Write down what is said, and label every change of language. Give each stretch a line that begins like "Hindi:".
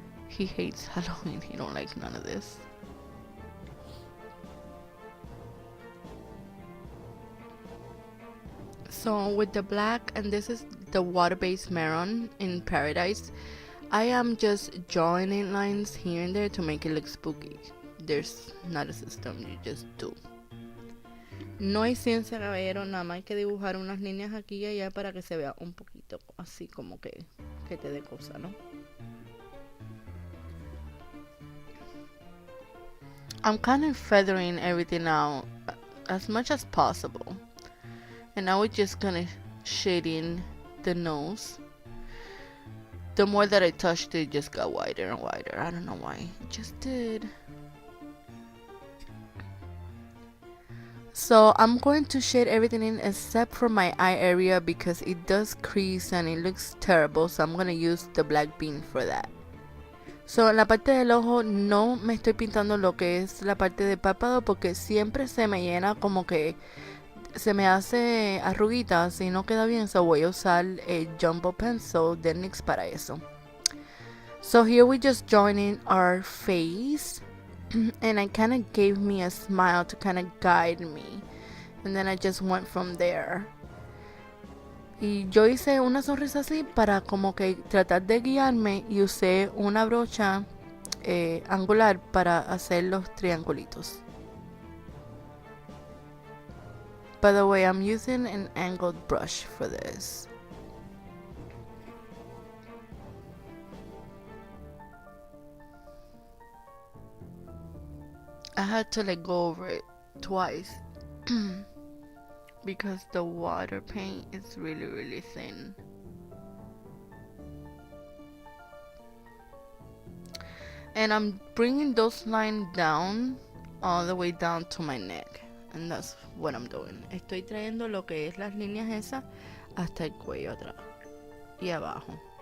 English: He hates Halloween. He don't like none of this. So with the black, and this is the water-based Maron in Paradise, I am just joining lines here and there to make it look spooky. There's not a system, you just do.
Spanish: No hay ciencia, caballero, nada más hay que dibujar unas líneas aquí y allá para que se vea un poquito así como que te dé cosa, ¿no?
English: I'm kind of feathering everything out as much as possible. And now we're just gonna shade in the nose. The more that I touched it, just got wider and wider. I don't know why. It just did. So I'm going to shade everything in except for my eye area because it does crease and it looks terrible. So I'm going to use the black bean for that.
Spanish: So en la parte del ojo no me estoy pintando lo que es la parte del párpado porque siempre se me llena como que se me hace arruguitas y no queda bien. So voy a usar el Jumbo Pencil de NYX para eso.
English: So here we just joining our face. And I kind of gave me a smile to kind of guide me. And then I just went from there.
Spanish: Y yo hice una sonrisa así para como que tratar de guiarme y usé una brocha angular para hacer los triangulitos.
English: By the way, I'm using an angled brush for this. I had to let go over it twice because the water paint is really thin. And I'm bringing those lines down all the way down to my neck. And that's what I'm doing.
Spanish: Estoy trayendo lo que es las líneas esas hasta el cuello atrás y abajo.